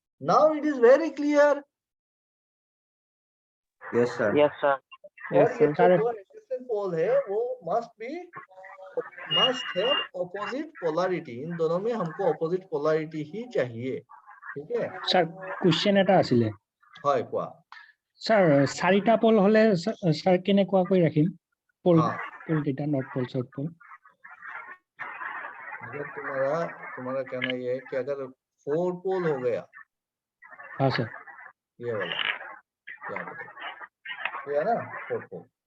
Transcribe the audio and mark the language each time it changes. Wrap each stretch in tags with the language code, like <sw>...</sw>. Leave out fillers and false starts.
<en>Now it is very clear. Yes sir. Yes sir.</en> <hi>और ये जो एडजेसेंट पोल है वो</hi> <en>Must have opposite polarity.</en> <hi>इन दोनों में हमको ऑपोजिट पोलैरिटी ही चाहिए, ठीक है।</hi> <as>স্যার কোশ্চেন এটা আছিলে হয় কোৱা। স্যার 4টা পোল হলে স্যার কেনেকুৱাকৈ ৰাখিম পোল</as> <hi>हाँ,</hi> <as>পোল কেইটা নৰ্থ পোল সাউথ পোল?</as> <hi>अगर तुम्हारा कहना ये है कि अगर 4 पोल हो गया, हाँ सर। ये वाला यहाँ पे देखो, ये है ना 4 पोल।</hi>